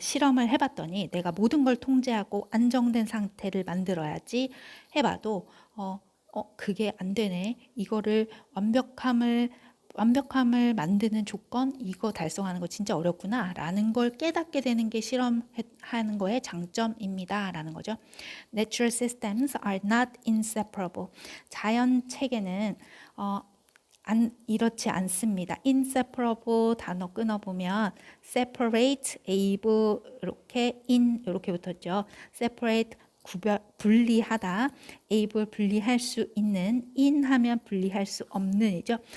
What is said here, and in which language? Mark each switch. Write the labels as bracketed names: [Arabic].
[Korean] 실험을 해봤더니 내가 모든 걸 통제하고 안정된 상태를 만들어야지 해봐도 그게 안 되네. 이거를 완벽함을 만드는 조건 이거 달성하는 거 진짜 어렵구나라는 걸 깨닫게 되는 게 실험하는 거의 장점입니다라는 거죠. [English] Natural systems are not inseparable. [Korean] 자연 체계는 이렇지 않습니다. inseparable 단어 끊어보면 separate, able 이렇게 in 이렇게 붙었죠. separate 분리하다, able 분리할 수 있는, in 하면 분리할 수 없는이죠.